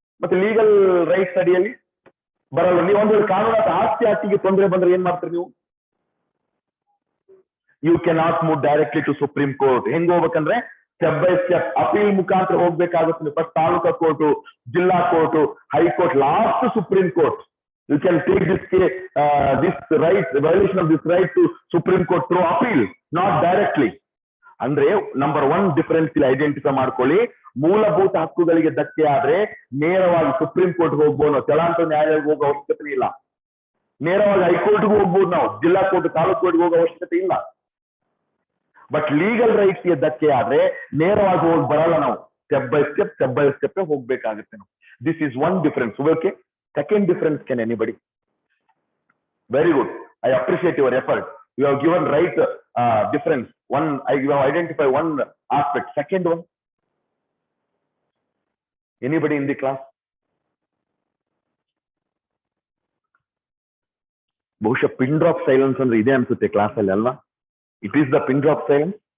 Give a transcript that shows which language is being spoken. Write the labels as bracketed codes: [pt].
[kn] ಮತ್ತೆ legal rights ಅಡಿಯಲ್ಲಿ ಬರಲ್ಲ. ನೀವು ಒಂದು ಕಾನೂನಾತ ಆಸ್ತಿ ಹಕ್ಕಿಗೆ ತೊಂದರೆ ಬಂದ್ರೆ ಏನ್ ಮಾಡ್ತೀರಿ ನೀವು? [en] You can not move directly to Supreme Court. [kn] ಹೆಂಗ್ ಹೋಗ್ಬೇಕಂದ್ರೆ ಸ್ಟೆಪ್ ಬೈ ಸ್ಟೆಪ್ ಅಪೀಲ್ ಮುಖಾಂತರ ಹೋಗ್ಬೇಕಾಗುತ್ತೆ. ಫಸ್ಟ್ ತಾಲೂಕಾ ಕೋರ್ಟು, ಜಿಲ್ಲಾ court, high court, last supreme court. [en] You can take this case, this right, violation of this right to Supreme Court through appeal, not directly. [kn] ಅಂದ್ರೆ number 1 difference ಇಲ್ಲಿ identify ಮಾಡ್ಕೊಳ್ಳಿ. ಮೂಲಭೂತ ಹಕ್ಕುಗಳಿಗೆ ಧಕ್ಕೆ ಆದ್ರೆ ನೇರವಾಗಿ ಸುಪ್ರೀಂ ಕೋರ್ಟ್ ಹೋಗ್ಬೋದು, ಚಲಾಂತ ನ್ಯಾಯಾಲಯಕ್ಕೆ ಹೋಗೋ ಅವಶ್ಯಕತೆ ಇಲ್ಲ. ನೇರವಾಗಿ ಹೈಕೋರ್ಟ್ಗೂ ಹೋಗ್ಬೋದು, ನಾವು ಜಿಲ್ಲಾ ಕೋರ್ಟ್, ತಾಲೂಕು ಕೋರ್ಟ್ಗೆ ಹೋಗೋ ಅವಶ್ಯಕತೆ ಇಲ್ಲ. ಬಟ್ ಲೀಗಲ್ ರೈಟ್ಸ್ ಗೆ ಧಕ್ಕೆ ಆದ್ರೆ ನೇರವಾಗಿ ಹೋಗಿ ಬರಲ್ಲ, ನಾವು ಸ್ಟೆಪ್ ಬೈ ಸ್ಟೆಪ್ ಹೋಗ್ಬೇಕಾಗುತ್ತೆ ನಾವು. [en] This is one difference. Okay, second difference, can anybody? Very good, I appreciate your effort. You have given right difference. One, you have identified one aspect. Second one, anybody in the class? [kn] ಬಹುಶಃ pin drop silence ಅಂದ್ರೆ ಇದೆ ಅನ್ಸುತ್ತೆ class ಅಲ್ಲಿ ಅಲ್ವಾ? [en] It is the pin drop silence.